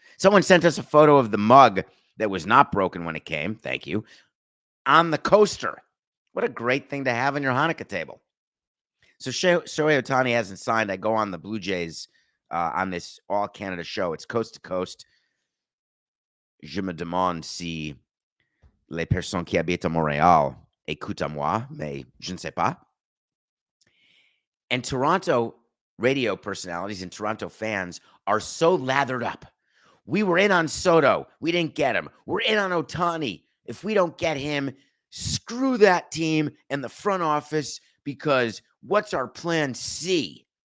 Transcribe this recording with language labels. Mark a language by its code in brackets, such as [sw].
[en] Someone sent us a photo of the mug that was not broken when it came. Thank you. On the coaster. What a great thing to have on your Hanukkah table. So Shohei Ohtani hasn't signed. I go on the Blue Jays on this All Canada show. It's coast to coast. [fr] Je me demande si les personnes qui habitent à Montréal écoutent à moi, mais je ne sais pas. [en] And Toronto radio personalities and Toronto fans are so lathered up. We were in on Soto. We didn't get him. We're in on Ohtani. If we don't get him, screw that team and the front office, because what's our plan C?